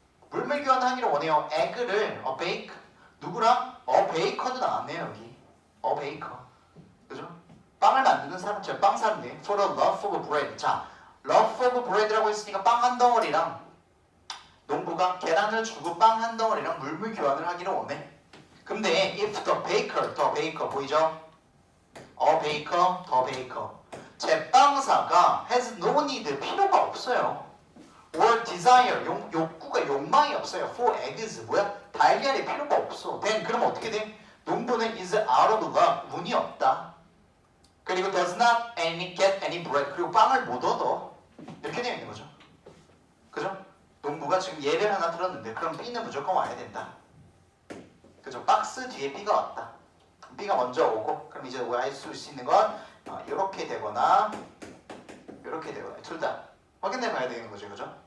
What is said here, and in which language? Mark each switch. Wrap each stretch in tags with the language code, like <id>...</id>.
<ko>물물 교환하기를 원해요. 에그를 bake 누구랑? 베이커도 나왔네요 여기. 베이커. 그죠? 빵을 만드는 사람, 제가 빵 사는데</ko> <en>for the love of bread.</en> <ko>자, love of bread라고 했으니까 빵 한 덩어리랑 농부가 계란을 주고 빵 한 덩어리랑 물물 교환을 하기를 원해.</ko> <en>근데 if the baker, the baker</en> <ko>보이죠?</ko> <en>baker, the baker.</en> <ko>제빵사가</ko> <en>has no need,</en> <ko>필요가 없어요.</ko> <en>or desire,</en> <ko>욕구가 욕망이 없어요.</ko> <en>for eggs,</en> <ko>뭐야? 달걀이 필요가 없어. then 그럼 어떻게 돼? 농부는</ko> <en>is out of luck,</en> <ko>운이 없다. 그리고</ko> <en>does not get any bread,</en> <ko>그리고 빵을 못 얻어. 이렇게 되어 있는 거죠. 그죠? 농부가 지금 예를 하나 들었는데 그럼 B는 무조건 와야 된다. 그죠? 박스 뒤에 B가 왔다. B가 먼저 오고 그럼 이제 할 수 있는 건 이렇게 되거나 이렇게 되거나 둘 다 확인해 봐야 되는 거죠. 그죠?</ko>